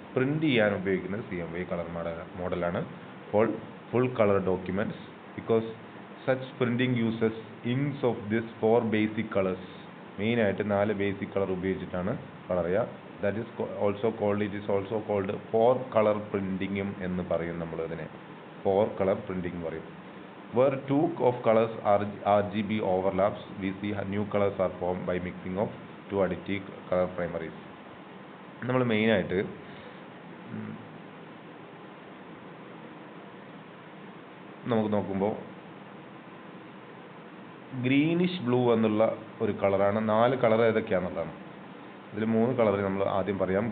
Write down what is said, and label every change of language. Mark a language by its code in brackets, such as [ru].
[ml] Print ചെയ്യാൻ ഉപയോഗിക്കുന്നത് [en] CMY colour മോഡലാണ് for full colour documents because such printing uses inks of this 4 basic colours. [ml] മെയിനായിട്ട് 4 basic colour ഉപയോഗിച്ചിട്ടാണ് colour ചെയ്യുക. [en] that is also called [ml] 4 colour പ്രിൻറ്റിങ്ങും എന്ന് പറയും. നമ്മളിതിനെ 4 കളർ പ്രിൻറ്റിങ് പറയും. [en] Where 2 of colors RGB overlaps, we see new colors are formed by mixing of 2 additive color primaries. [ml] നമ്മൾ മെയിനായിട്ട് നമുക്ക് നോക്കുമ്പോൾ ഗ്രീനിഷ് ബ്ലൂ എന്നുള്ള ഒരു കളറാണ്. 4 കളർ ഏതൊക്കെയാണെന്നുള്ളതാണ്. ഇതിൽ 3 കളർ നമ്മൾ ആദ്യം പറയാം.